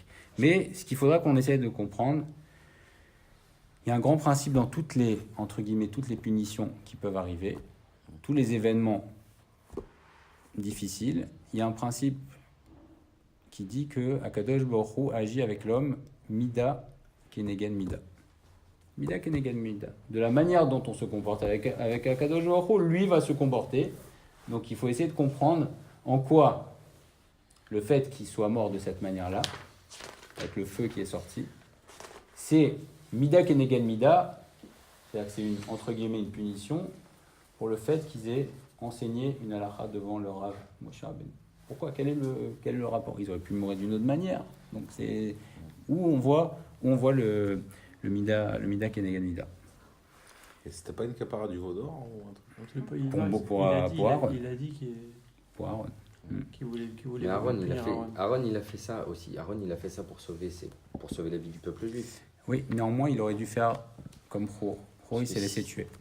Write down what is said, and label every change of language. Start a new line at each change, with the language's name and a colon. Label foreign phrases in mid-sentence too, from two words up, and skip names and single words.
French: Mais ce qu'il faudra qu'on essaye de comprendre, il y a un grand principe dans toutes les punitions qui peuvent arriver, tous les événements difficiles. Il y a un principe qui dit que
Hebrew: הקדוש ברוך הוא
French: agit avec l'homme
Hebrew: מידה כנגד מידה. מידה כנגד מידה.
French: De la manière dont on se comporte avec
Hebrew: הקדוש ברוך הוא,
French: lui va se comporter. Donc il faut essayer de comprendre en quoi le fait qu'il soit mort de cette manière-là, avec le feu qui est sorti, c'est
Hebrew: מידה כנגד מידה,
French: c'est-à-dire que c'est entre guillemets une punition pour le fait qu'ils aient enseigné une halakha devant le Rav Moshe Rabbeinu. Pourquoi? Quel est le rapport? Ils auraient pu mourir d'une autre manière. Donc c'est où on voit le
Hebrew: מידה כנגד מידה.
French: Et c'était pas une capara du veau d'or ou un truc comme ça? Il a dit qu'il pour Aaron. voulait. Mais Aaron, il a fait ça aussi. Aaron, il a fait ça pour sauver la vie du peuple juif. Oui, néanmoins, il aurait dû faire comme Chour. Chour, il s'est laissé tuer.